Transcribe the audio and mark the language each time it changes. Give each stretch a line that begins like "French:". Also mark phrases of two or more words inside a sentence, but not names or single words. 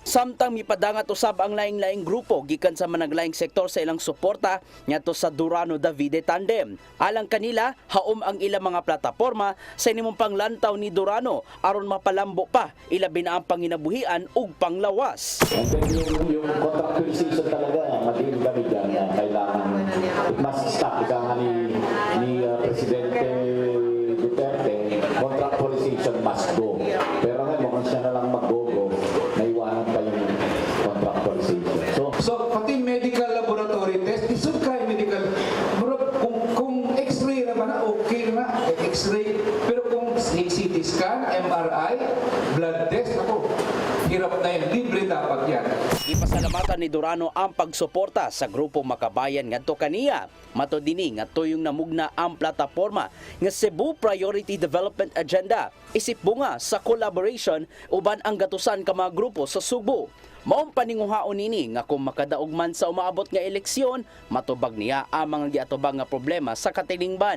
Cebuano: Samtang mipadangat usab ang laing-laing grupo gikan sa managlaing sektor sa ilang suporta ngadto sa Durano Davide tandem. Alang kanila, haom ang ilang mga plataporma sa inimong panglantaw ni Durano aron mapalambo pa ilabi na ang panginabuhian ug panglawas.
Filipino: And then yung contractualization talaga, madilim kami dyan na kailangan mas stop ka ni Presidente Duterte,
English: contractualization must go.
Filipino: Pero ngayon, mukhang siya na lang mag-go, naiwanan pa yung contractualization. So pati
English: medical laboratory test,
Filipino: isod kay medical. Kung x-ray naman, okay na, x-ray. Pero kung
English: CT scan, MRI, blood test,
Filipino: ako, hirap na yun. Libre dapat yan.
Cebuano: Ipasalamatan ni Durano ang pagsuporta sa grupo Makabayan ngadto kaniya. Matod dinhi nga tuyong namugna ang plataporma nga Cebu Priority Development Agenda. Isip bunga sa collaboration uban ang gatusan ka mga grupo sa Sugbo. Maong paninguhaon nini nga kung makadaog man sa umaabot nga eleksyon, matubag niya ang mga giatubang nga problema sa katilingban.